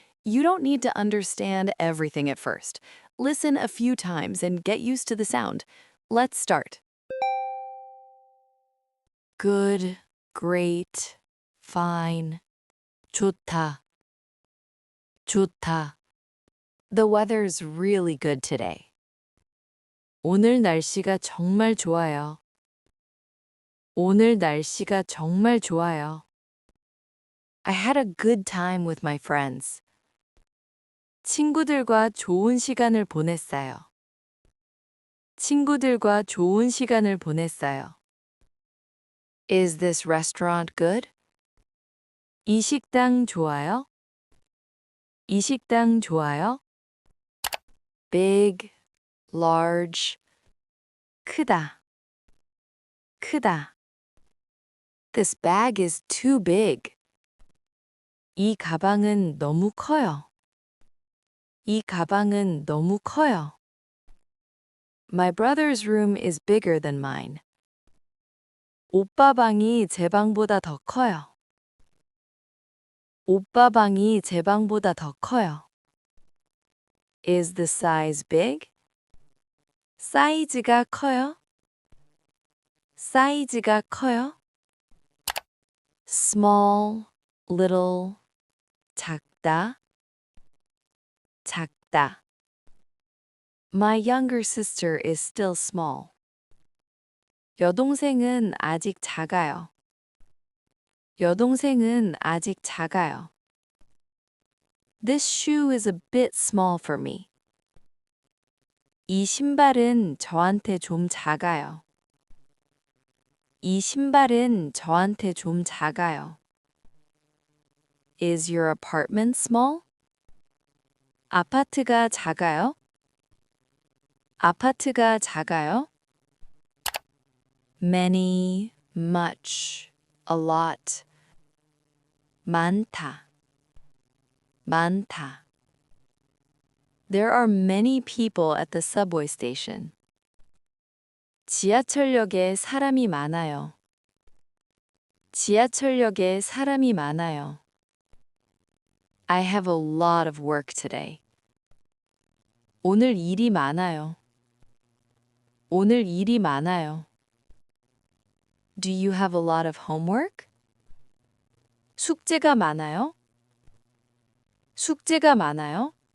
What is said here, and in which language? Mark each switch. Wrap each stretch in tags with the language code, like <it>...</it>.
<en>You don't need to understand everything at first. Listen a few times and get used to the sound. Let's start. Good, great, fine,</en> <ko>좋다, 좋다.</ko> <en>The weather's really good today.</en> <ko>오늘 날씨가 정말 좋아요. 오늘 날씨가 정말 좋아요.</ko> <en>I had a good time with my friends.</en> <ko>친구들과 좋은 시간을 보냈어요. 친구들과 좋은 시간을 보냈어요.</ko> <en>Is this restaurant good?</en> <ko>이 식당 좋아요? 이 식당 좋아요?</ko> <en>Big, large,</en> <ko>크다, 크다.</ko> <en>This bag is too big.</en> <ko>이 가방은 너무 커요. 이 가방은 너무 커요.</ko> <en>My brother's room is bigger than mine.</en> <ko>오빠 방이 제 방보다 더 커요. 오빠 방이 제 방보다 더 커요.</ko> <en>Is the size big?</en> <ko>사이즈가 커요? 사이즈가 커요?</ko> <en>Small, little,</en> <ko>작다, 작다.</ko> <en>My younger sister is still small.</en> <ko>여동생은 아직 작아요. 여동생은 아직 작아요.</ko> <en>This shoe is a bit small for me.</en> <ko>이 신발은 저한테 좀 작아요. 이 신발은 저한테 좀 작아요.</ko> <en>Is your apartment small?</en> <ko>아파트가 작아요? 아파트가 작아요?</ko> <en>Many, much, a lot.</en> <ko>많다, 많다.</ko> <en>There are many people at the subway station.</en> <ko>지하철역에 사람이 많아요. 지하철역에 사람이 많아요.</ko> <en>I have a lot of work today.</en> <ko>오늘 일이 많아요. 오늘 일이 많아요.</ko> <en>Do you have a lot of homework?</en> <ko>숙제가 많아요? 숙제가 많아요?</ko>